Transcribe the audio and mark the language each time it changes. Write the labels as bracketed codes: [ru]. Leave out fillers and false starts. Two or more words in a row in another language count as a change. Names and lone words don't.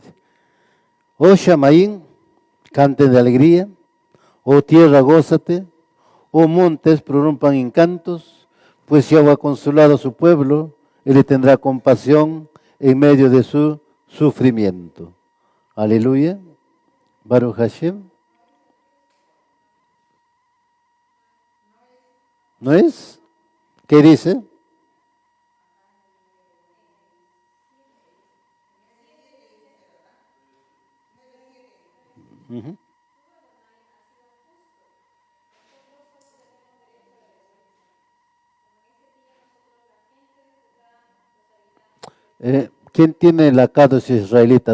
[es] Oh Shamaín, canten de alegría. Oh tierra, gózate. Oh montes, prorrumpan en cantos, pues Yahweh ha consolado a su pueblo y le tendrá compasión en medio de su sufrimiento. [he] Aleluya. ברוך השם. [es] ¿No es? ¿Qué dice? Ujú. ¿Quién tiene la Cádiz israelita?